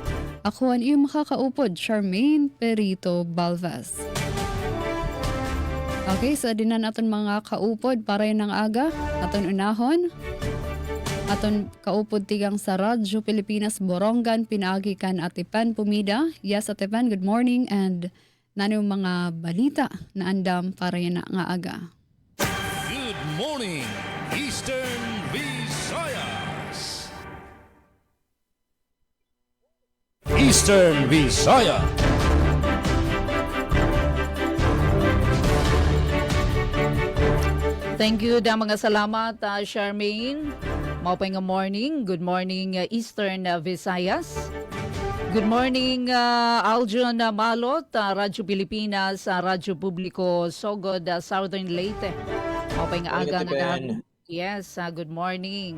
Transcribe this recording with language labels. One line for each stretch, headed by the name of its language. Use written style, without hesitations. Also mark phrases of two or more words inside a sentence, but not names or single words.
Waray: Ako ang iyong makakaupod, Charmaine Perito Balvas. Okay, so dinan aton mga kaupod para ng aga, aton unahon. Aton kaupod tigang sa Radyo Pilipinas Borongan, pinaagi kan Atipan Pumida.
English: Yes, Atipan, good morning,
Waray: and nanong mga balita na andam para yan nga aga.
English: Good morning, Eastern Visayas. Eastern Visayas. Thank you da mga salamat, Charmaine.
Waray: Maupay nga morning.
English: Good morning, Eastern Visayas. Good morning, Aljon Malot, Radyo Pilipinas, Radyo Publiko, Sogod, Southern Leyte.
Waray: Maupay nga aga nga.
English: Yes, good morning.